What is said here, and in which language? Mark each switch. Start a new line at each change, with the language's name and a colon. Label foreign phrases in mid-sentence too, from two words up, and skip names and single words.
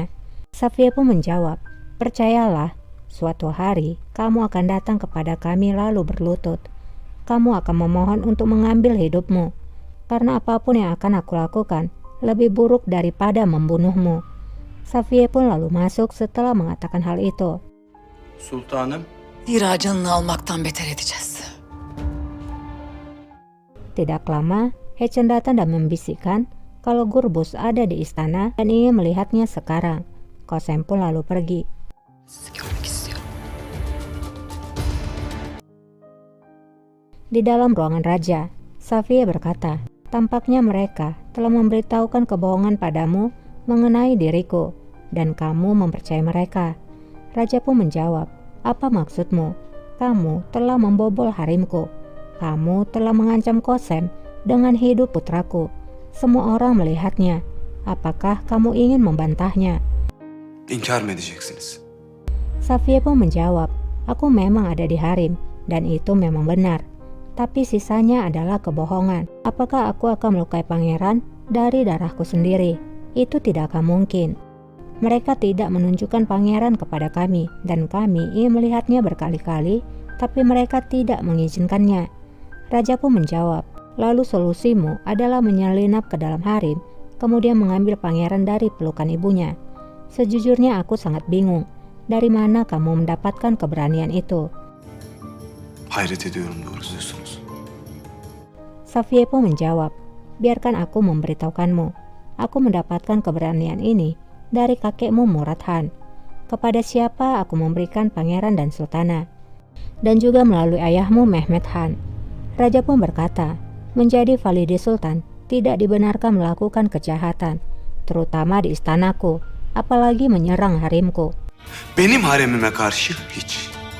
Indonesian: Safiye pun menjawab, percayalah, suatu hari kamu akan datang kepada kami lalu berlutut. Kamu akan memohon untuk mengambil hidupmu, karena apapun yang akan aku lakukan lebih buruk daripada membunuhmu. Safiye pun lalu masuk setelah mengatakan hal itu.
Turkish: Sultanım. Zira canını almaktan beter edeceğiz.
Indonesian: Tidak lama, Hechen datang dan membisikkan kalau Gurbus ada di istana dan ingin melihatnya sekarang. Kosem pun lalu pergi.
Turkish: Sizi görmek istiyorum.
Indonesian: Di dalam ruangan raja, Safiye berkata, tampaknya mereka telah memberitahukan kebohongan padamu mengenai diriku, dan kamu mempercayai mereka. Raja pun menjawab, apa maksudmu? Kamu telah membobol harimku. Kamu telah mengancam Kosem dengan hidup putraku. Semua orang melihatnya. Apakah kamu ingin membantahnya?
Turkish: İnkar mı edeceksiniz?
Indonesian: Safiye pun menjawab, aku memang ada di harim, dan itu memang benar. Tapi sisanya adalah kebohongan. Apakah aku akan melukai pangeran dari darahku sendiri? Itu tidak akan mungkin. Mereka tidak menunjukkan pangeran kepada kami, dan kami ingin melihatnya berkali-kali, tapi mereka tidak mengizinkannya. Raja pun menjawab, lalu solusimu adalah menyelinap ke dalam harim, kemudian mengambil pangeran dari pelukan ibunya. Sejujurnya aku sangat bingung, dari mana kamu mendapatkan keberanian itu?
Turkish: Hayret ediyorum doğrusu diyorsunuz.
Indonesian: Safiye pun menjawab, biarkan aku memberitahukanmu. Aku mendapatkan keberanian ini dari kakekmu Murad Han. Kepada siapa aku memberikan pangeran dan sultana, dan juga melalui ayahmu Mehmet Han. Raja pun berkata, menjadi Valide Sultan tidak dibenarkan melakukan kejahatan, terutama di istanaku, apalagi menyerang harimku.
Turkish: Benim haremime karşı hiç.